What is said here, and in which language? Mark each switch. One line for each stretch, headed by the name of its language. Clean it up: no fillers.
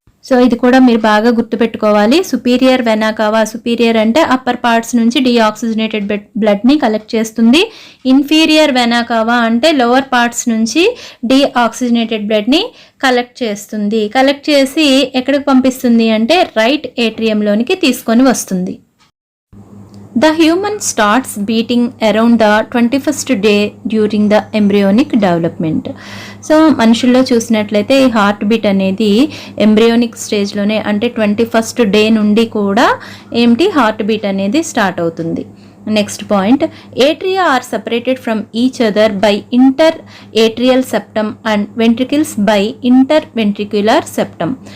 Telugu: So ఇది కూడా మీరు బాగా గుర్తుపెట్టుకోవాలి. సుపీరియర్ వెనా కావా, సుపీరియర్ అంటే అప్పర్ పార్ట్స్ నుంచి డీఆక్సిజనేటెడ్ బ్లడ్ని కలెక్ట్ చేస్తుంది. ఇన్ఫీరియర్ వెనా కావా అంటే లోవర్ పార్ట్స్ నుంచి డీఆక్సిజనేటెడ్ బ్లడ్ని కలెక్ట్ చేస్తుంది. కలెక్ట్ చేసి ఎక్కడికి పంపిస్తుంది అంటే రైట్ ఏట్రియంలోనికి తీసుకొని వస్తుంది.
English: The human starts beating around the 21st day during the embryonic development.
Telugu: So మనుషుల్లో చూసినట్లయితే ఈ హార్ట్ బీట్ అనేది ఎంబ్రియోనిక్ స్టేజ్లోనే, అంటే 21st డే నుండి కూడా ఏంటి హార్ట్ బీట్ అనేది స్టార్ట్ అవుతుంది.
English: Next point, atria are separated from each other by inter atrial septum and ventricles by inter ventricular septum.